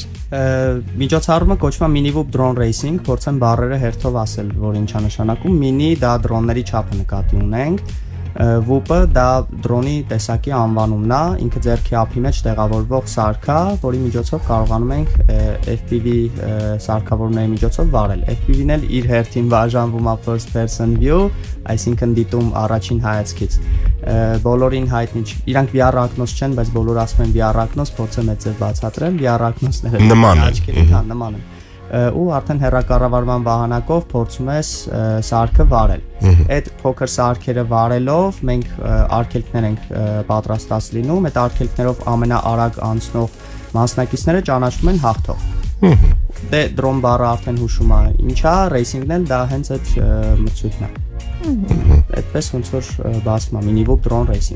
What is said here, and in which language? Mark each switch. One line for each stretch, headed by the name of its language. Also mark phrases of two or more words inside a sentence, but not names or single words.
Armenian: Միջոցառումը կոչվում է Mini Whoop Drone Racing, փորձեմ բառերը հերթով ասել, որ ինչա նշանակում։ Mini դա դրոնների չափը նկատի ունենք, Whoop-ը դա դրոնի տեսակի անվանումն է, ինքը ձեռքի ափի մեջ տեղավորվող սարք է, որի միջոցով կարողանում ենք FPV սարքավորումների միջոցով վարել։ FPV-ն էլ իր հերթին բաժանվում է
English: first person view,
Armenian: այսինքն դիտում առաջին հայացքից։ Բոլորին հայտնի չի, իրանք VR ակնոց չեն, բայց բոլորը ասում են VR ակնոց, փորձեմ այդ ձև բացատրել, VR ակնոցները նման են։ Ու արդեն հեռակառավարման վահանակով փորձում ես սարքը վարել։ Այդ փոքր սարքերը վարելով մենք արգելքներ ենք պատրաստած լինում, այդ արգելքներով ամենաարագ անցնող մասնակիցները ճանաչվում են հաղթող։ Դե դրոն բառը արդեն հուշում է ինչա, ռեյսինգն էլ դա հենց այդ մրցույթն է։ Այդպես ոնց որ բացվում է Mini Whoop Drone Racing։